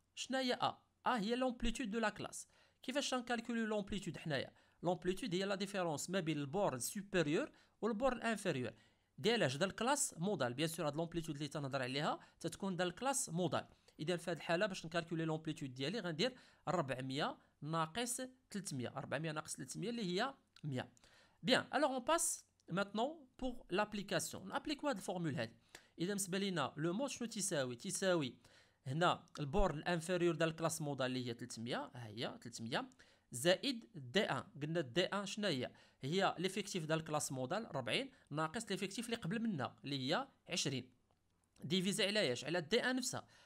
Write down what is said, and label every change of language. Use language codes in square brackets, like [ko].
[ar] شنو هي ا؟ ا هي لومبليتود دو لا كلاس. كيفاش نكالكوليو لومبليتود حنايا؟ لومبليتود هي لا ديفيرونس ما بين البورن سوبيريور والبورن انفيريور ديال اش؟ ديال الكلاس مودال. بيان سور هاد لومبليتود اللي تنهضر عليها تتكون ديال الكلاس مودال. اذا في هذه الحاله باش نكالكولي لومبليتود ديالي غندير 400 ناقص 300. 400 ناقص 300 اللي هي 100. [fr] Bien, alors on passe maintenant pour l'application. [ar] نابليكو هاد الفورمول هادي. اذا بالنسبه لينا لو مود شنو تساوي هنا البورن الانفيريور ديال الكلاس مودال اللي هي 300، ها هي 300 زائد D1. قلنا D1 شنو هي ليفيكتيف ديال الكلاس مودال 40 ناقص ليفيكتيف اللي قبل منها اللي هي 20 ديفيزي على ايش؟ على D1 نفسها.